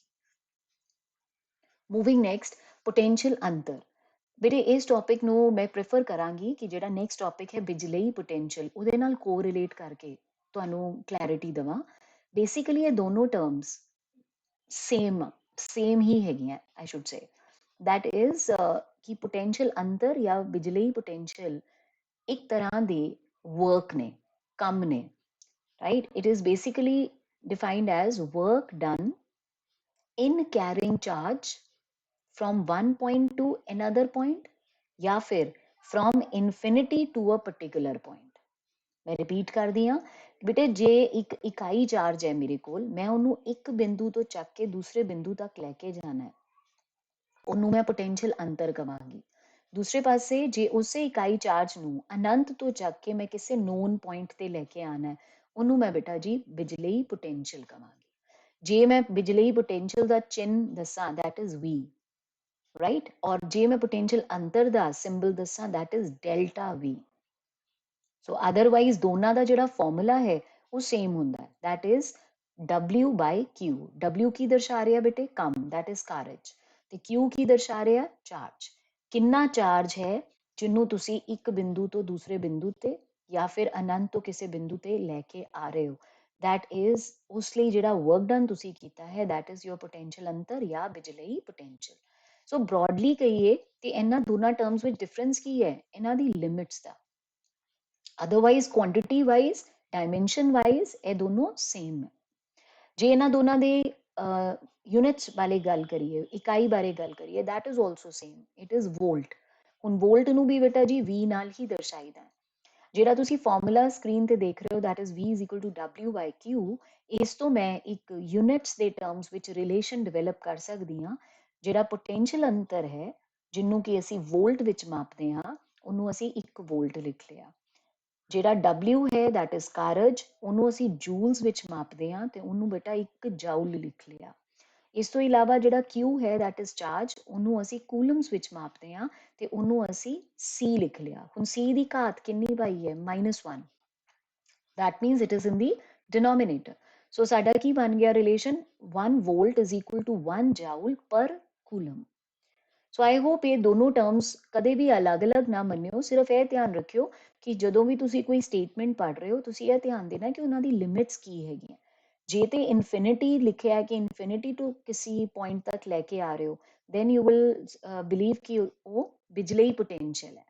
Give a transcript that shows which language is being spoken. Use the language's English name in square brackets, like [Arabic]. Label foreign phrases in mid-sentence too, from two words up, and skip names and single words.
[Punjabi] ਮੂਵਿੰਗ ਨੈਕਸਟ, ਪੋਟੈਂਸ਼ੀਅਲ ਅੰਤਰ। ਬੇਟੇ ਇਸ ਟੌਪਿਕ ਨੂੰ ਮੈਂ ਪ੍ਰੈਫਰ ਕਰਾਂਗੀ ਕਿ ਜਿਹੜਾ ਨੈਕਸਟ ਟੌਪਿਕ ਹੈ ਬਿਜਲਈ ਪੋਟੈਂਸ਼ੀਅਲ, ਉਹਦੇ ਨਾਲ ਕੋਰਿਲੇਟ ਕਰਕੇ ਤੁਹਾਨੂੰ ਕਲੈਰਿਟੀ ਦੇਵਾਂ। ਬੇਸਿਕਲੀ ਇਹ ਦੋਨੋਂ ਟਰਮਸ ਸੇਮ ਹੀ ਹੈਗੀਆਂ, [English] I should say. that is [Punjabi] ਕਿ ਪੋਟੈਂਸ਼ੀਅਲ ਅੰਤਰ ਜਾਂ ਬਿਜਲਈ ਪੋਟੈਂਸ਼ੀਅਲ ਇੱਕ ਤਰ੍ਹਾਂ ਦੇ ਵਰਕ ਨੇ, ਕੰਮ ਨੇ, [English] right? It is basically defined as work done in carrying charge from one point to another point [Hindi] या फिर [English] from infinity to a particular point। [Punjabi] ਮੈਂ ਰਿਪੀਟ ਕਰਦੀ ਹਾਂ ਬੇਟੇ, ਜੇ ਇੱਕ ਇਕਾਈ ਚਾਰਜ ਹੈ ਮੇਰੇ ਕੋਲ, ਮੈਂ ਉਹਨੂੰ ਇੱਕ ਬਿੰਦੂ ਤੋਂ ਚੱਕ ਕੇ ਦੂਸਰੇ ਬਿੰਦੂ ਤੱਕ ਲੈ ਕੇ ਜਾਣਾ ਹੈ, ਉਹਨੂੰ ਮੈਂ ਪੋਟੈਂਸ਼ੀਅਲ ਅੰਤਰ ਕਵਾਂਗੀ। ਦੂਸਰੇ ਪਾਸੇ ਜੇ ਉਸੇ ਇਕਾਈ ਚਾਰਜ ਨੂੰ ਅਨੰਤ ਤੋਂ ਚੱਕ ਕੇ ਮੈਂ ਕਿਸੇ [English] known point [Punjabi] ਤੇ ਲੈ ਕੇ ਆਣਾ ਹੈ, ਉਹਨੂੰ ਮੈਂ ਬੇਟਾ ਜੀ ਬਿਜਲਈ ਪੋਟੈਂਸ਼ੀਅਲ ਕਵਾਂਗੀ। ਜੇ ਮੈਂ ਬਿਜਲਈ ਪੋਟੈਂਸ਼ੀਅਲ ਦਾ ਚਿੰਨ ਦੱਸਾਂ, [English] that is V, right? [Punjabi] ਔਰ ਜੇ ਮੈਂ ਪੋਟੈਂਸ਼ੀਅਲ ਅੰਤਰ ਦਾ ਸਿੰਬਲ ਦੱਸਾਂ, [English] that is delta V। so otherwise [Punjabi] ਦੋਨਾਂ ਦਾ ਜਿਹੜਾ ਫਾਰਮੂਲਾ ਹੈ ਉਹ ਸੇਮ ਹੁੰਦਾ ਹੈ, [English] that is W by Q। [Punjabi] W ਕੀ ਦਰਸਾ ਰਿਹਾ ਬੇਟੇ? ਕੰਮ, [English] that is [Punjabi] ਕਾਰਜ, ਤੇ Q ਕੀ ਦਰਸਾ ਰਿਹਾ? ਚਾਰਜ। ਕਿੰਨਾ ਚਾਰਜ ਹੈ ਜਿਹਨੂੰ ਤੁਸੀਂ ਇੱਕ ਬਿੰਦੂ ਤੋਂ ਦੂਸਰੇ ਬਿੰਦੂ ਤੇ ਜਾਂ ਫਿਰ ਅਨੰਤ ਤੋਂ ਕਿਸੇ ਬਿੰਦੂ ਤੇ ਲੈ ਕੇ ਆ ਰਹੇ ਹੋ, [English] that is [Punjabi] ਉਸ ਲਈ ਜਿਹੜਾ [English] work done [Punjabi] ਤੁਸੀਂ ਕੀਤਾ ਹੈ, [English] that is your potential [Punjabi] ਅੰਤਰ ਜਾਂ ਬਿਜਲਈ ਪੋਟੈਂਸ਼ੀਅਲ। [English] so broadly [Punjabi] ਕਹੀਏ ਤੇ ਇਹਨਾਂ ਦੋਨਾਂ ਟਰਮਸ ਵਿੱਚ ਡਿਫਰੈਂਸ ਕੀ ਹੈ? ਇਹਨਾਂ ਦੀ ਲਿਮਿਟਸ ਦਾ। ਅਦਰਵਾਈਜ਼ [English] quantity wise, dimension wise [Punjabi] ਇਹ ਦੋਨੋਂ ਸੇਮ ਹੈ। ਜੇ ਇਹਨਾਂ ਦੋਨਾਂ ਦੇ ਯੂਨਿਟਸ ਬਾਰੇ ਗੱਲ ਕਰੀਏ, ਇਕਾਈ ਬਾਰੇ ਗੱਲ ਕਰੀਏ, [English] that is also same, it is volt। [Punjabi] ਹੁਣ ਵੋਲਟ ਨੂੰ ਵੀ ਬੇਟਾ ਜੀ V ਨਾਲ ਹੀ ਦਰਸਾਈਦਾ ਹੈ। ਜਿਹੜਾ ਤੁਸੀਂ ਫਾਰਮੂਲਾ ਸਕਰੀਨ ਤੇ ਦੇਖ ਰਹੇ ਹੋ, [English] that is V is equal to W by Q। [Punjabi] ਇਸ ਤੋਂ ਮੈਂ ਇੱਕ ਯੂਨਿਟਸ ਦੇ ਟਰਮਸ ਵਿੱਚ ਰਿਲੇਸ਼ਨ ਡਿਵੈਲਪ ਕਰ ਸਕਦੀ ਹਾਂ। ਜਿਹੜਾ ਪੋਟੈਂਸ਼ੀਅਲ ਅੰਤਰ ਹੈ ਜਿਹਨੂੰ ਕਿ ਅਸੀਂ ਵੋਲਟ ਵਿੱਚ ਮਾਪਦੇ ਹਾਂ, ਉਹਨੂੰ ਅਸੀਂ 1 ਵੋਲਟ ਲਿਖ ਲਿਆ। ਜਿਹੜਾ W ਹੈ [English] that is [Punjabi] ਕਾਰਜ, ਉਹਨੂੰ ਅਸੀਂ ਜੂਲਸ ਵਿੱਚ ਮਾਪਦੇ ਹਾਂ ਤੇ ਉਹਨੂੰ ਬੇਟਾ 1 ਜਾਊਲ ਲਿਖ ਲਿਆ। ਇਸ ਤੋਂ ਇਲਾਵਾ ਜਿਹੜਾ Q ਹੈ [English] that is [Punjabi] ਚਾਰਜ, ਉਹਨੂੰ ਅਸੀਂ ਕੂਲਮਸ ਵਿੱਚ ਮਾਪਦੇ ਹਾਂ ਤੇ ਉਹਨੂੰ ਅਸੀਂ C ਲਿਖ ਲਿਆ। ਹੁਣ C ਦੀ ਘਾਤ ਕਿੰਨੀ ਪਾਈ ਹੈ? -1। [English] that means it is in the denominator। [Punjabi] so ਸਾਡਾ ਕੀ ਬਣ ਗਿਆ ਰਿਲੇਸ਼ਨ? [English] 1 volt is equal to 1 joule per coulomb। so I hope [Punjabi] ਇਹ ਦੋਨੋਂ ਟਰਮਸ ਕਦੇ ਵੀ ਅਲੱਗ-ਅਲੱਗ ਨਾ ਮੰਨਿਓ। ਸਿਰਫ ਇਹ ਧਿਆਨ ਰੱਖਿਓ ਕਿ ਜਦੋਂ ਵੀ ਤੁਸੀਂ ਕੋਈ ਸਟੇਟਮੈਂਟ ਪੜ੍ਹ ਰਹੇ ਹੋ, ਤੁਸੀਂ ਇਹ ਧਿਆਨ ਦੇਣਾ ਕਿ ਉਹਨਾਂ ਦੀ ਲਿਮਿਟਸ ਕੀ ਹੈਗੀਆਂ। ਜੇ ਤੇ ਇਨਫਿਨਿਟੀ ਲਿਖਿਆ ਕਿ [English] infinity to [Punjabi] ਕਿਸੇ ਪੁਆਇੰਟ ਤੱਕ ਲੈ ਕੇ ਆ ਰਹੇ ਹੋ, [English] then you will believe [Punjabi] ਕਿ ਉਹ ਬਿਜਲਈ ਪੋਟੈਂਸ਼ੀਅਲ ਹੈ।